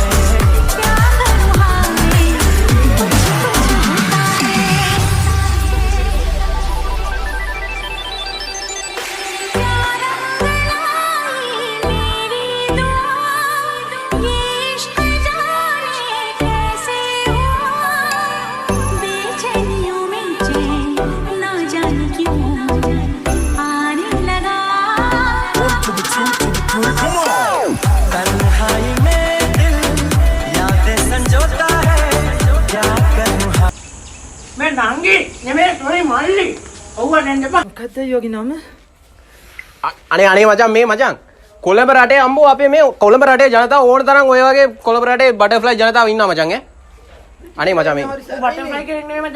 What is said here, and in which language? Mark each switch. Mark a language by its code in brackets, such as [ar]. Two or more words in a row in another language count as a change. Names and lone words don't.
[hi] क्या करूँ हाय कुछ होता है प्यार अंगड़ाई मेरी दुआ ये इश्क जाने कैसे हुआ बेचैनियों में चैन ना जाने क्यों आने लगा तन्हाई में दिल यादें संजोता है क्या करूँ हाय [si] මේ නංගි නෙමෙයි සොරි මල්ලි. ඔව්ව දෙන්න එපා. මොකද්ද යෝගි නම? අනේ මචං මේ මචං කොළඹ රටේ අම්බෝ අපේ මේ කොළඹ රටේ ජනතාව ඕන තරම් ඔය වගේ කොළඹ රටේ බටර්ෆ්ලයි ජනතාව ඉන්නවා මචං ඈ. අනේ මචං මේ බටර්ෆ්ලයි කෙනෙක් නෙමෙයි මචං.